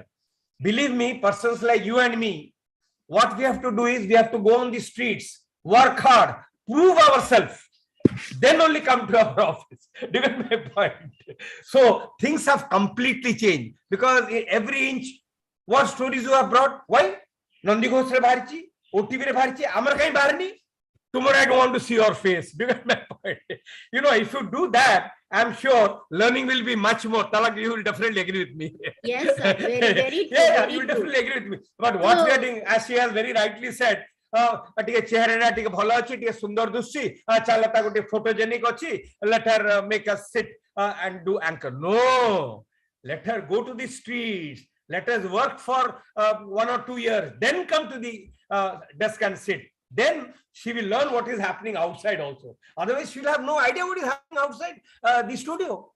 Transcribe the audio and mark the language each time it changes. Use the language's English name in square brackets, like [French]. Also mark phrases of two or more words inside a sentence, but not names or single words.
[English] Believe me, persons like you and me, what we have to do is we have to go on the streets, work hard, prove ourselves, then only come to our office. Do you get my point? So things have completely changed, because every inch, what stories you have brought? [Odia] Why? ନନ୍ଦି ଘୋଷ ରେ ଭର୍ଚି, OTV ରେ ଭର୍ଚି, ଆମର କାଇ ବର୍ଣ୍ଣି. [English] Tomorrow I don't want to see your face. Do you get my point? You know, if you do that, I'm sure learning will be much more. Talat, you will definitely agree with me. Yes, sir. Very, very true. Yeah, very you will true. definitely agree with me. But what we are doing, as she has very rightly said, [Odia] ଟିକେ ଚେହେରା ଟିକେ ଭଲ ଅଛି, ଟିକେ ସୁନ୍ଦର ଦୁସୁଛି, ଚାଲ ତାକୁ ଟିକେ photogenic ଅଛି, [English] let her make us sit and do anchor. No, let her go to the streets. Let us work for 1 or 2 years, then come to the desk and sit. Then she will learn what is happening outside also. Otherwise, she will have no idea what is happening outside the studio.